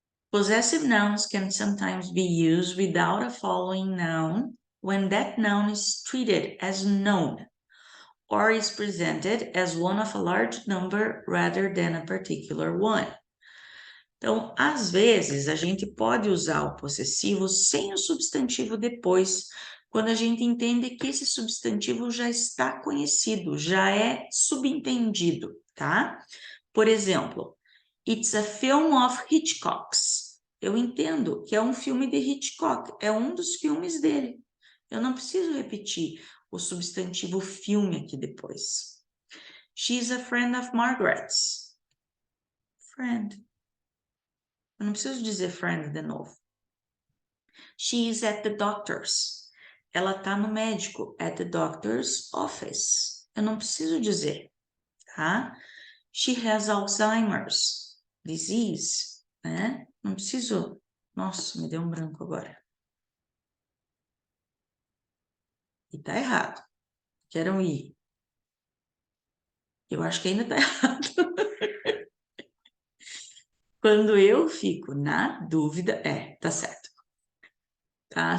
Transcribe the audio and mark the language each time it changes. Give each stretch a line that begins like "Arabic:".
English: Possessive nouns can sometimes be used without a following noun when that noun is treated as known or is presented as one of a large number rather than a particular one.
Portuguese: Então, às vezes, a gente pode usar o possessivo sem o substantivo depois, quando a gente entende que esse substantivo já está conhecido, já é subentendido, tá? Por exemplo,
English: it's a film of Hitchcock's.
Portuguese: Eu entendo que é um filme de Hitchcock, é um dos filmes dele. Eu não preciso repetir o substantivo filme aqui depois.
English: She's a friend of Margaret's. Friend.
Portuguese: Eu não preciso dizer friend de novo.
English: She is at the doctor's.
Portuguese: Ela está no médico,
English: at the doctor's office.
Portuguese: Eu não preciso dizer, tá?
English: She has Alzheimer's disease, né?
Portuguese: Não preciso... Nossa, me deu um branco agora. E tá errado. Quero ir. Eu acho que ainda tá errado. Quando eu fico na dúvida, tá certo. Tá?